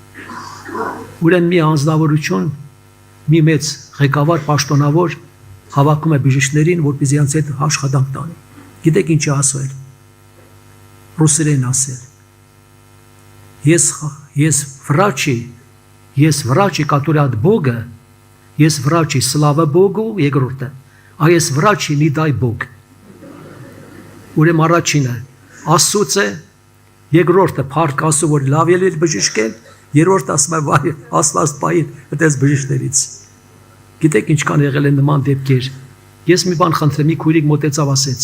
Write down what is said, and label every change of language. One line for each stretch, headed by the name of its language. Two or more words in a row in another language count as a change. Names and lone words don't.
Armenian: Ուրեմն մի անձնավորություն, մի մեծ ղեկավար պաշտոնավոր հավաքում է բժիշկներին, որպեսզի իրենց հետ աշխատանք տանի։ Գիտեք ինչ է ասել։ Ռուսերեն ասել։ Ես
Russian: врачи, который от Бога, есть врачи, слава Богу,
Armenian: երկրորդը, այս
Russian: врачи, не дай Бог։
Armenian: Ուրեմն առաջինը Աստծուց է, երկրորդը փառք Աստծո, որ լավ ելել բժիշկել, երրորդը ասում է վայ Աստված պահին այդպես բժիշկներից։ Գիտեք ինչքան եղել են նման դեպքեր։ Ես մի բան խնդրեմ, մի քույրիկ մոտեցավ ասեց.